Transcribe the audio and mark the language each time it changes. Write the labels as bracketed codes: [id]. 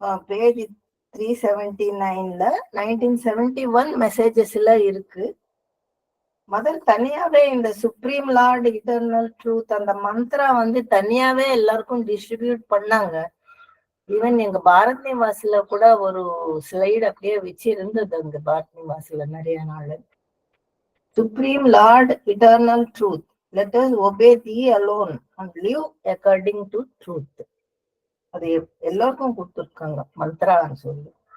[ta] Page 379ல 1971 மெசேஜஸ்ல இருக்கு. Mother தனியாவே இந்த [en] supreme lord eternal truth [ta] அந்த மந்த்ரா வந்து தனியாவே எல்லாருக்கும் டிஸ்ட்ரிபியூட் பண்ணாங்க. ஈவன் எங்க பாரத் நிவாஸ்ல கூட ஒரு ஸ்லைடு அப்படியே வச்சு இருந்தது. அங்க பாரத் நிவாஸ்ல நிறைய நாள் [en] Supreme lord eternal truth, let us obey thee alone and live according to truth. [ta] அது எல்லாருக்கும் கொடுத்துருக்காங்க மந்த்ரான்னு சொல்லி.